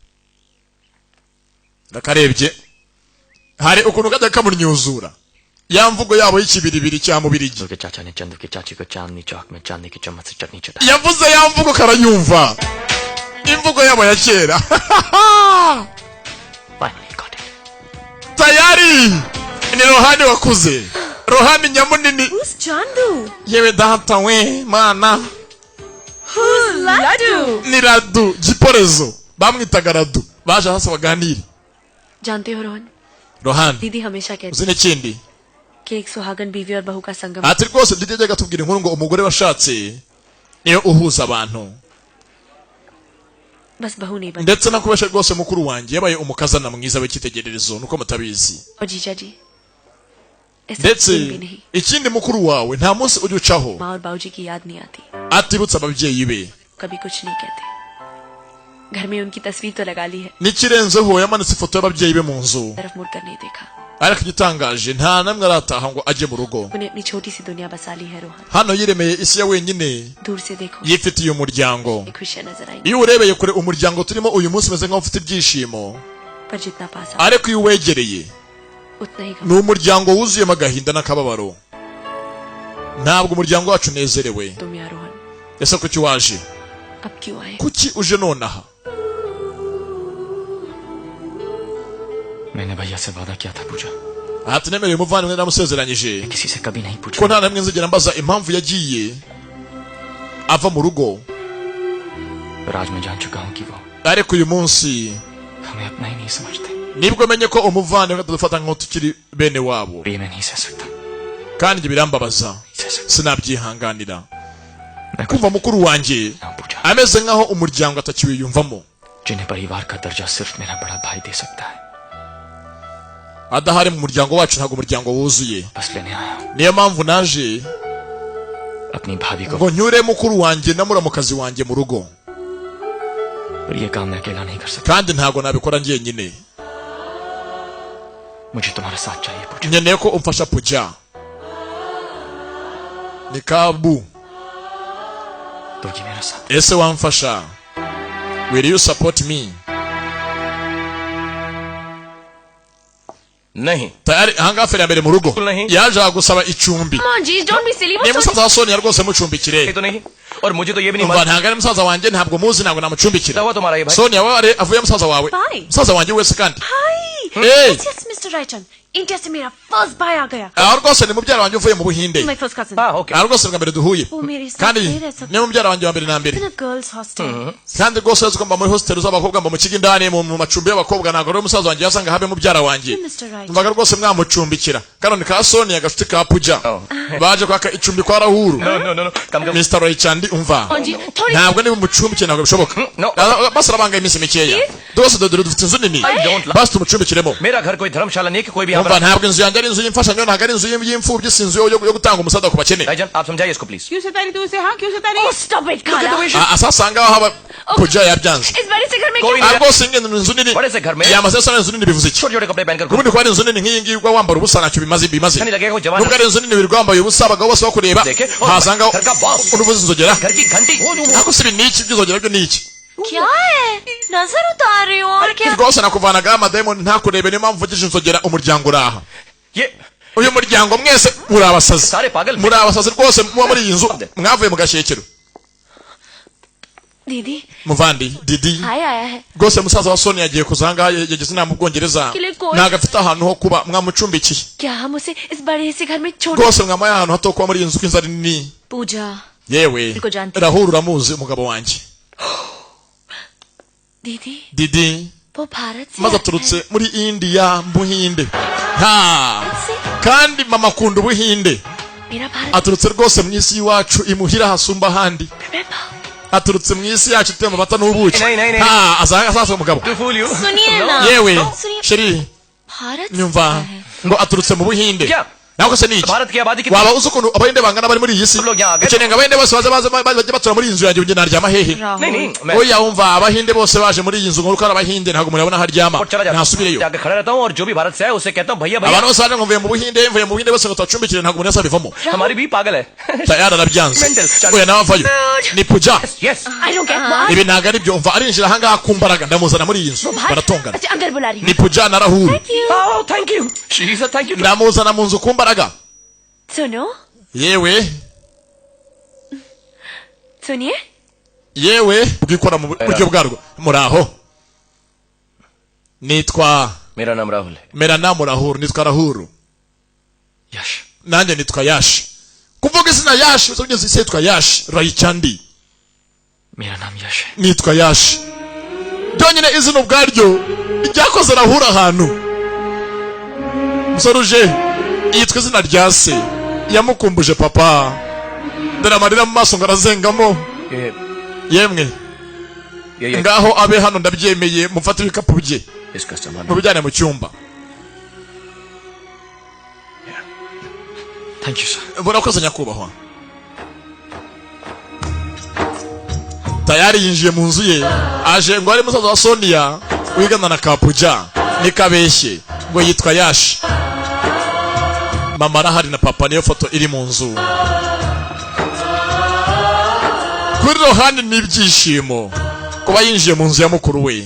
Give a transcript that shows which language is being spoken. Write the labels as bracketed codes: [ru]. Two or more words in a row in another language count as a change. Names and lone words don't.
[rw] nakarebye hari ukuntu gada kamunyuzura yamvugo yabo y'ikibiribiri cya mubirigi yavuze yamvugo karanyumva imvugo yabo ya kera tayari ni rohani wakuze rohani nyamunini [en] Who's Chandu? [rw] yewe data we mana [en] Who's Ladu? [rw] ni Radu Giporezo bamwitaga Radu baje hasi baganira [hi] जानते हो रोहन दीदी हमेशा कहती [rw] uzine kindi [hi] कि एक सुहागन बीवी और बहू का संगम [rw] ati rwose ndijye gatubwira inkuru ngo umugore washatse niyo uhuza abantu [hi] बस बहू नहीं बनी [rw] ndetse nakubesha rwose mukuru wanjye yabaye umukazana mwiza w'ikitegererezo nuko mutabizi [hi] और जीजा जी [rw] ndetse ikindi mukuru wawe nta munsi ujya ucaho [hi] माँ और बाबूजी की याद नहीं आती [rw] atibutsa ababyeyi be [hi] कभी कुछ नहीं कहते घर में उनकी तस्वीर तो लगा ली है [rw] n'ikirenzeho yamanitse ifoto y'ababyeyi be mu nzu [hi] तरफ मुड़कर नहीं देखा [rw] ariko igitangaje nta namwe arataha ngo ajye mu rugo [hi] उन्हें अपनी छोटी सी दुनिया बसा ली है रोहन [rw] hano yiremeye isi ya wenyine [hi] दूर से देखो [rw] yifitiye umuryango [hi] खुशियां नजर आई [rw] iyo urebeye kure umuryango turimo uyu munsi umeze nk'aho ufite ibyishimo [hi] पर जितना पास [rw] ariko iyo uwegereye [hi] उतना ही [rw] ni umuryango wuzuyemo agahinda n'akababaro ntabwo umuryango wacu unezerewe [hi] तुम यार रोहन [rw] ese kuki waje [hi] अब क्यों आए [rw] kuki uje nonaha [hi] मैंने भैया से वादा किया था पूजा [rw] ati nemereye umuvandimwe namusezeranyije [hi] किसी से कभी नहीं पूछा [rw] ko nta namwe nzigera mbaza impamvu yagiye ava mu rugo [hi] राज में जान चुका हूँ कि वो [rw] ariko uyu munsi [hi] हमें अपना ही नहीं समझते [rw] nibwo menye ko umuvandimwe atadufata nk'aho tukiri bene wabo [hi] ये मैं नहीं सह सकता [rw] kandi ibyo birambabaza sinabyihanganira kumva mukuru wanjye ameze nk'aho umuryango atakiwiyumvamo [hi] जिन्हें परिवार का दर्जा सिर्फ मेरा बड़ा भाई दे सकता है [rw] adahari mu muryango wacu ntabwo umuryango wuzuye [hi] बस लेने आया हूँ [rw] niyo mpamvu naje [hi] अपनी भाभी को [rw] ngo nyure mukuru wanjye na muramukazi wanjye mu rugo [hi] और ये काम मैं अकेला नहीं कर सकता [rw] kandi ntabwo nabikora njyenyine [hi] मुझे तुम्हारा साथ चाहिए पूजा [rw] nkeneye ko umfasha puja ni kabu [hi] दोगी मेरा साथ [rw] ese wamfasha [en] will you support me [hi] नहीं [rw] tayari ahangaha feri ya mbere mu rugo yaje gusaba icumbi ni musaza wa Sonia rwose mucumbikire [hi] तो नहीं और मुझे तो ये भी नहीं [rw] umva ntabwo ari musaza wanjye ntabwo muzi ntabwo namucumbikira [hi] हुआ तुम्हारा ये भाई [rw] Sonia we avuye musaza wawe [en] Bye. [rw] musaza wanjye wese kandi [en] Hi. Hey. Yes, Mr. Raichan. [hi] इंडिया से मेरा फर्स्ट भाई आ गया [rw] aho rwose ni mubyara wanjye uvuye mu Buhinde [en] My first cousin [hi] हाँ ओके [rw] aho rwose bwa mbere duhuye [hi] वो मेरे साथ [rw] kandi [hi] नहीं रह सकता [rw] ni mubyara wanjye wa mbere na mbere [en] In girls hostel [rw] kandi rwose uzi ko mba muri hostel z'abakobwa mba mu kigo indani mu macumbi y'abakobwa ntabwo rero umusaza wanjye yasanga habe mubyara wanjye [en] Mr. Right. [rw] mbaga rwose mwamucumbikira kanone ka Sonia gashuti ka Puja baje kwaka icumbi kwa Rahuru [en] No come come [rw] Mr. Roychandi umva [hi] हाँ जी थोड़ी [rw] ntabwo niba umucumbikire ntabwo bishoboka [en] No. [rw] basi arabanga iminsi mikeya rwose dore dufite inzu nini [en] don't lie. [rw] basi tumucumbikiremo [hi] मेरा घर कोई धर्मशाला नहीं कि कोई भी [rw] umva ntabwo inzu yanjye ari inzu y'imfashanyo ntabwo ari inzu y'imfubyi si inzu yo gutanga umusaada ku bakene [hi] भाईजान आप समझाइए इसको प्लीज क्यों सतारी तू उसे हाँ क्यों सतारी [en] Oh, stop it, Kala. [rw] asasanga aho haba Puja yabyanze [hi] इस बड़े से घर में कोई क्या नहीं [rw] rwose ingendo ni inzu nini [hi] बड़े से घर में [rw] yamaze asa n'inzu nini bivuze iki [hi] छोटे छोटे कपड़े पहनकर [rw] ubundi kuba ari inzu nini nk'iyi ngiyi uba wambara ubusa ntacyo bimaze [hi] अच्छा नहीं लगेगा वो जवान [rw] nubwo ari inzu nini wirirwa wambaye ubusa abagabo bose bakureba Deke, hasanga [hi] घर का बॉस [rw] uruvuze inzogera [hi] घर की घंटी [rw] ariko si ibi ni iki by'inzogera byo ni iki [hi] क्या है नजर उतार रही हो और क्या [rw] rwose nakuvanagaho amadayimoni ntakurebe niyo mpamvu mvugije inzogera umuryango uraha [hi] ये [rw] uyu muryango mwese muri abasazi [hi] सारे पागल [rw] muri abasazi rwose muba muri iyi nzu mwavuye mu gashyekero [hi] दीदी [rw] muvandi didi [hi] हाय आया है [rw] rwose musaza wa Sonia yagiye kuza ahangaha yageze inama mu Bwongereza ntabwo afite ahantu ho kuba mwamucumbikiye [hi] क्या हम उसे इस बड़े से घर में छोड़ [rw] rwose mwamuhaye ahantu hato kuba muri iyi nzu ko inzu ari nini [hi] पूजा [rw] yewe Ariko Janti. Rahuru uramuzi umugabo wanjye [hi] दीदी [rw] didi [hi] वो भारत से [rw] maze [hi] आया [rw] aturutse muri India mu Buhinde ha [hi] से [rw] kandi mama akunda Ubuhinde [hi] मेरा भारत [rw] aturutse rwose mu isi y'iwacu imuhira hasumba ahandi [en] Remember? [rw] aturutse mu isi yacu ituye amata n'ubuki [hi] नहीं [rw] ha azaza umugabo [en] To fool you [hi] सुनिए ना [rw] yewe [hi] सुनिए [rw] sheri [hi] भारत से [rw] nyumva [hi] आया है [rw] ngo aturutse mu Buhinde [hi] क्या [rw] ntabwo se ni iki [hi] भारत की आबादी कितनी [rw] waba uzi ukuntu abahinde bangana bari muri iyi si Tulo rya Agate. ukeneye ngo abahinde bose bajye batura muri iyi nzu yanjye njye naryama hehe [hi] नहीं मैं [rw] oya wumva abahinde bose baje muri iyi nzu ngo uko ari abahinde ntabwo murabona aho aryama [hi] और चला जाता [rw] ntasubireyo [hi] हूँ जाके खड़ा रहता हूँ और जो भी भारत से है उसे कहता हूँ भैया भैया [rw] abantu bose baje ngo mvuye mu Buhinde bose ngo tubacumbikire ntabwo umuntu wese abivamo [hi] हमारी भी पागल है [rw] tayari arabyanze [en] Mental. [rw] oya nawe avayo ni Puja [en] यस I don't get what [rw] ibi ntabwo ari byo umva arinjira ahangaha ku mbaraga ndamuzana muri iyi nzu baratongana [hi] अच्छा अंदर बुला रही [rw] ni [hi] हूँ [rw] Puja na Rahuru [en] Thank you she is thank you [rw] ndamuzana mu nzu ku mbaraga [hi] सुनो [rw] yewe [hi] सुनिए [rw] yewe bwikora mu buryo bwarwo muraho nitwa [hi] मेरा नाम राहुल है मेरा नाम [rw] Rahuru nitwa Rahuru [hi] यश [rw] nanjye nitwa Yashi kuvuga izina Yashi uzabye nzi yitwa Yashi Roychandi [hi] मेरा नाम यश है [rw] nitwa Yashi byonyine izina ubwaryo ryakoze Rahuru ahantu musoruje yitwa izina rya se yamukumbuje papa dore amarira mu maso ngo arazengamo yemwe [hi] ये [rw] ngaho abe hano ndabyemeye mufate ibikapu bye [hi] इसका सामान [rw] mubijyane mu cyumba [en] Thank you sir [rw] murakoze nyakubahwa tayari yinjiye mu nzu ye aje ngo ari musaza wa Sonia wigana na Kapuja nikabeshye ngo yitwa Yashi mama arahari na papa niyo foto iri mu nzu kuri rohani n'ibyishimo kuba yinjiye mu nzu ya mukuru we